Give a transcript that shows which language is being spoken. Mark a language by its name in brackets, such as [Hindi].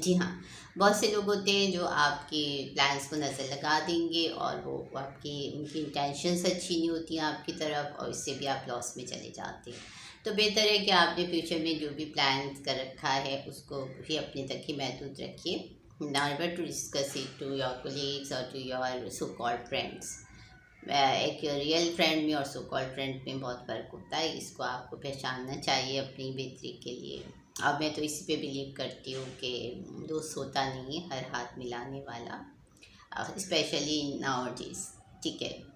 [Urdu] جی ہاں, بہت سے لوگ ہوتے ہیں جو آپ کی پلانس کو نظر لگا دیں گے اور وہ آپ کی ان کی انٹینشنس اچھی نہیں ہوتی ہیں آپ کی طرف اور اس سے بھی آپ لاس میں چلے جاتے ہیں. تو بہتر ہے کہ آپ نے فیوچر میں جو بھی پلانس کر رکھا ہے اس کو بھی اپنے تک ہی محدود رکھیے. [English] never to discuss it to your colleagues or to your so called friends. [Urdu] ایک ریئل فرینڈ میں اور سو کال فرینڈ میں بہت فرق ہوتا ہے. اس کو آپ کو پہچاننا چاہیے اپنی بہتری کے لیے. اب میں تو اسی پہ بلیو کرتی ہوں کہ دوست ہوتا نہیں ہے ہر ہاتھ ملانے والا, اسپیشلی ناؤ ڈیز. ٹھیک ہے.